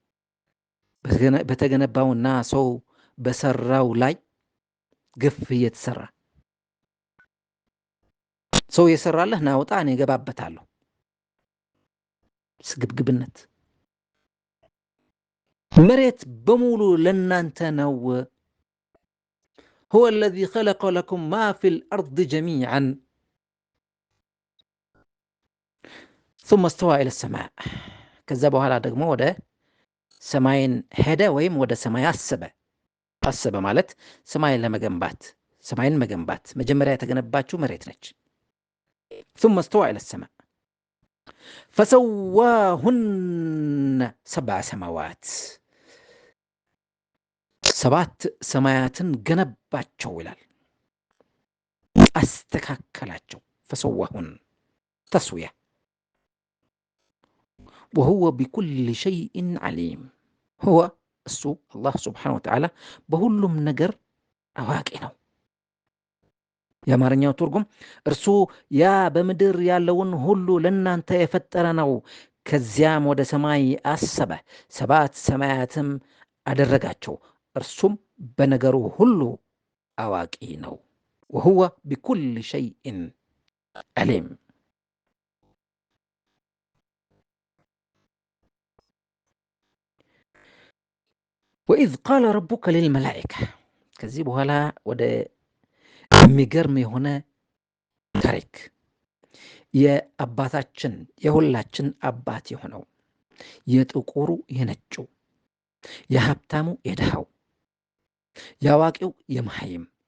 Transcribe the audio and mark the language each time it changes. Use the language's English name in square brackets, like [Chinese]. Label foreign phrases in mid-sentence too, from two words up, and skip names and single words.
[Amharic] በተገነባውና ሰው በሰራው ላይ ግፍ እየተሰራ ሰው የሰራለህ ናውጣ እኔ እገባበታለሁ። ስግብግብነት። መሬት በሙሉ ለናንተ ነው። [Arabic] هو الذي خلق لكم ما في الأرض جميعا ثم استوى إلى السماء [Amharic] ከዛ በኋላ ደግሞ ወደ ሰማይን ሄደ ወይም ወደ ሰማይ አሰበ ማለት ሰማይን መገንባት መጀመሪያ የተገነባችው መሬት ነች። [Arabic] ثم استوى إلى السماء فسواهن 7 سماوات [Amharic] 7 ሰማያትን ገነባቸው ይላል። [Arabic] አስተካከላቸው። فسواهن تسوية وهو بكل شيء عليم هو [Amharic] እሱ አላህ [Arabic] سبحانه وتعالى [Amharic] በሁሉም ነገር አዋቂ ነው። የአማርኛው ትርጉም እርሱ ያ በምድር ያለውን ሁሉ ለናንተ የፈጠረ ነው። ከዚያም ወደ ሰማይ አሰበ፣ 7 ሰማያትም አደረጋቸው። እርሱም በነገሩ ሁሉ አዋቂ ነው። [Arabic] وهو بكل شيء عليم وإذ قال ربك للملائكة [Amharic] ከዚህ በኋላ ወደ የሚገርም የሆነ ታሪክ የአባታችን የሁላችን አባት የሆነው የጥቁሩ የነጩ የሀብታሙ የድሃው የአዋቂው የመሃይም